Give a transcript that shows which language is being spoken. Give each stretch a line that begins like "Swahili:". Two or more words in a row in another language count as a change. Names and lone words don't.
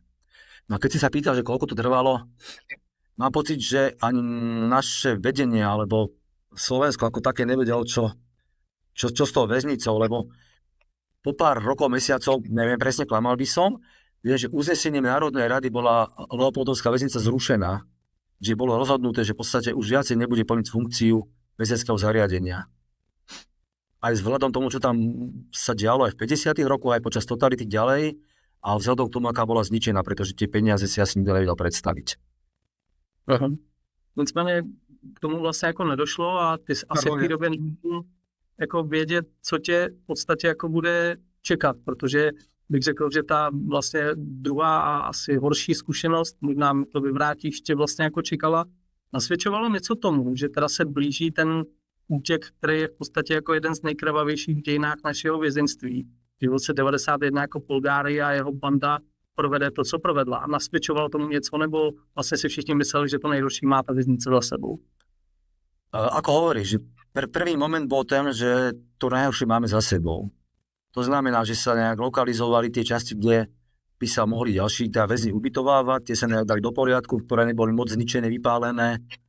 Slovak: No a keď si sa pýtal, že koľko to trvalo, mám pocit, že ani naše vedenie, alebo Slovensko ako také nevedelo, čo s tou väznicou, lebo po pár rokov, mesiacov, neviem presne, klamal by som, že uznesením Národnej rady bola Leopoldovská väznica zrušená, že bolo rozhodnuté, že v podstate už viacej nebude plniť funkciu väzenského zariadenia. Aj vzhľadom tomu, čo tam sa dialo aj v 50. rokoch, aj počas totality ďalej, a vzhľadom k tomu, aká bola zničená, pretože tie peniaze si asi nikto nevedel představit. Aha.
Czech: Nicméně k tomu vlastně jako nedošlo a ty asi v té době nemůžu jako vědět, co tě v podstatě jako bude čekat, protože bych řekl, že ta vlastně druhá a asi horší zkušenost, možná mi to vyvrátíš, tě vlastně jako čekala, nasvědčovalo něco tomu, že teda se blíží ten útěk, který je v podstatě jako jeden z nejkrvavějších v dějinách našeho vězenství. V roce 91 jako Polgária a jeho banda provede to, co provedla. A nasvědčovalo tomu něco, nebo vlastně si všichni mysleli, že to nejhorší má ta věznice za sebou?
Slovak: Ako hovoríš, že prvý moment bol ten, že to najhoršie máme za sebou. To znamená, že sa nejak lokalizovali tie časti, kde by sa mohli ďalší väzni ubytovávať, tie sa nejak dali do poriadku, ktoré neboli moc zničené, vypálené.